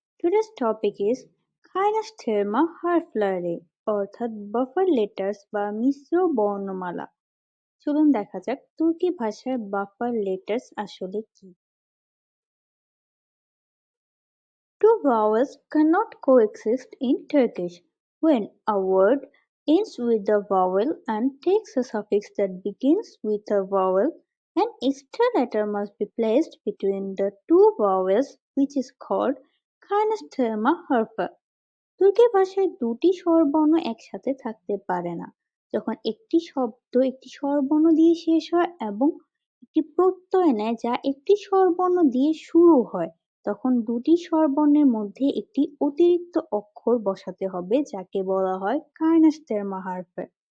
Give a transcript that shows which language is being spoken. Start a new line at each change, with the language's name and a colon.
English: Today's topic is Kainostheria harfleri অর্থাৎ buffer letters
Bangla: বা মিশ্র বর্ণমালা। চলুন দেখা যাক তুর্কি ভাষায় buffer letters আসলে কি।
English: Two vowels cannot coexist in Turkish. When a word ends with a vowel and takes a suffix that begins with a vowel, an extra letter must be placed between the two vowels, which is called Kainostheria harfi.
Bangla: তুর্কি ভাষায় দুটি স্বরবর্ণ একসাথে থাকতে পারে না। যখন একটি শব্দ একটি স্বরবর্ণ দিয়ে শেষ হয় এবং একটি প্রত্যয় নেয় যা একটি স্বরবর্ণ দিয়ে শুরু হয়, তখন দুটি স্বরবর্ণের মধ্যে একটি অতিরিক্ত অক্ষর বসাতে হবে যাকে বলা হয় কায়নাস্তেরমা হারফে।